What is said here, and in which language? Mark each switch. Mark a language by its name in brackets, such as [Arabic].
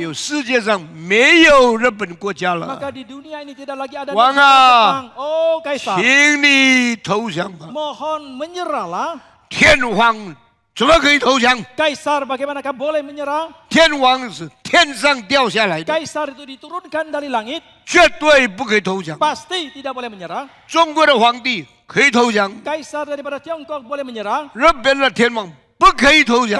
[Chinese] 有世界上没有日本国家了， [Indonesian] Maka di dunia ini tidak lagi ada Wang negara ah. Jepang. Oh, Kaisar, [Chinese] 请你投降吧！ [Indonesian] mohon menyerahlah. [Chinese] 天皇怎么可以投降？ [Indonesian] Kaisar, bagaimanakah boleh menyerah? [Chinese] 天皇是天上掉下来的， [Indonesian] Kaisar itu diturunkan dari langit, [Chinese] 绝对不可以投降。 [Indonesian] pasti tidak boleh menyerah. [Chinese] 中国的皇帝可以投降， [Indonesian] Kaisar daripada Tiongkok boleh menyerah. [Chinese] 日本的天皇不可以投降。